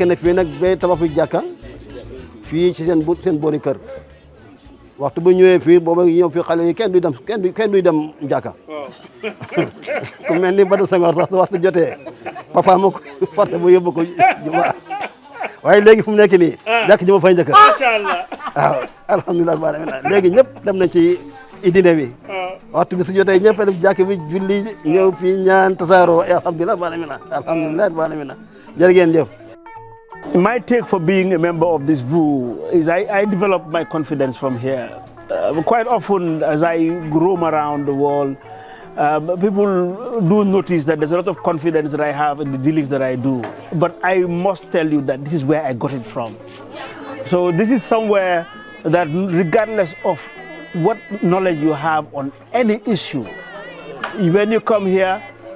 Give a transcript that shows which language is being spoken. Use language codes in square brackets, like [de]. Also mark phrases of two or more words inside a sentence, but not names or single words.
[wo] na fii nag ba tabax fi jàkka fii ci seen boori kër waxtu bu ñëwee fii booba ñëw fii xale yi kenn duy dem jàkka ku mel ni Badou Senghor sax waxtu jotee papa ma ko forcé bu yóbbu ko juma waaye léegi fu mu nekk nii jàkk ji ma fay njëkk waaw alhamdulilah léegi ñëpp dem nañ ci dîner bi waxtu bi su jotee ñëpp dem jàkk bi julli ñëw fii ñaan tasaaroo alhamdulilah jërë ngeen jëf. [en] My take for being a member of this Vous is I develop my confidence from here. Quite often as I roam around the world, people do notice that there's a lot of confidence that I have in the dealings that I do. But I must tell you that this is where I got it from. So this is somewhere that regardless of what knowledge you have on any issue, when you come here,